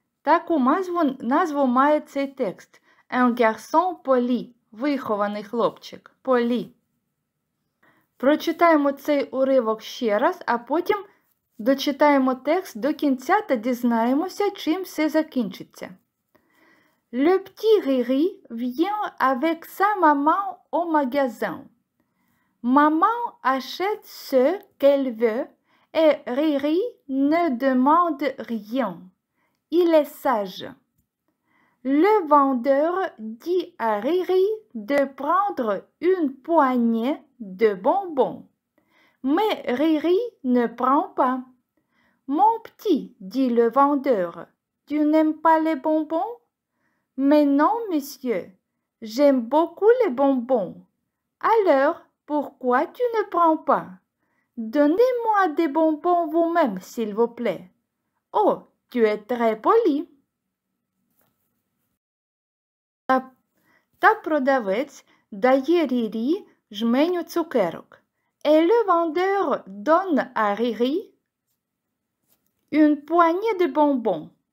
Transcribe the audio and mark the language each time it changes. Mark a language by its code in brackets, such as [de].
[uk] Таку назву має цей текст. [fr] Un garçon poli. [uk] Вихований хлопчик. [fr] Poli. [uk] Прочитаємо цей уривок ще раз, а потім дочитаємо текст до кінця та дізнаємося, чим все закінчиться. [fr] Le petit Riri vient avec sa maman au magasin. Maman achète ce qu'elle veut et Riri ne demande rien. Il est sage. Le vendeur dit à Riri de prendre une poignée de bonbons. Mais Riri ne prend pas. Mon petit, dit le vendeur, tu n'aimes pas les bonbons? Mais non, monsieur, j'aime beaucoup les bonbons. Alors, pourquoi tu ne prends pas? Donnez-moi des bonbons vous-même, s'il vous plaît. Oh, tu es très poli. [uk] Та продавець дає Рірі жменю цукерок. [fr] Et le vendeur donne à Riri une poignée de bonbons.